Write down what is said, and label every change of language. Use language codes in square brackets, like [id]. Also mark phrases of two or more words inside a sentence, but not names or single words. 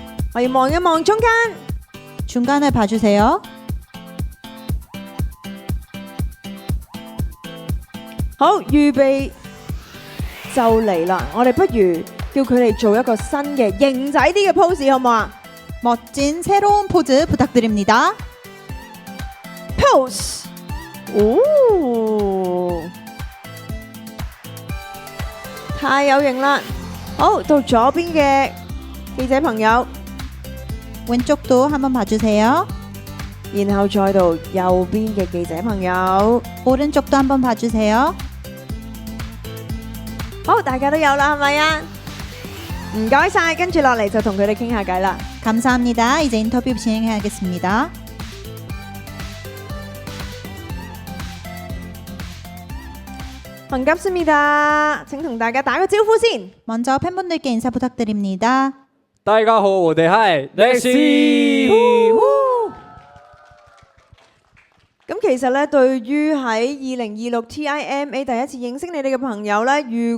[yue] 我哋望一望中間， [ko] 중간을 봐주세요. [yue] 好，預備就嚟啦！我哋不如叫佢哋做一個新嘅型仔啲嘅 pose 好唔好啊？ [ko] 멋진 새로운 포즈 부탁드립니다. [yue] Pose，哦，太有型啦！好，到左邊嘅記者朋友， [ko] 왼쪽도 한번 봐주세요. [yue] 然後再到右邊嘅記者朋友， [ko] 오른쪽도 한번 봐주세요. [yue] 好，大家都有啦，係咪啊？唔該晒，跟住落嚟就同佢哋傾下偈啦。 [ko] 감사합니다. 이제 인터뷰 진행하겠습니다. 반갑습니다， [yue] 請同大家打個招呼先。 [ko] 먼저 팬분들께 인사 부탁드립니다. [yue] 大家好，我哋係 Lexi。咁其實咧，對於喺2026 TIMA 第一次認識你哋嘅朋友咧，如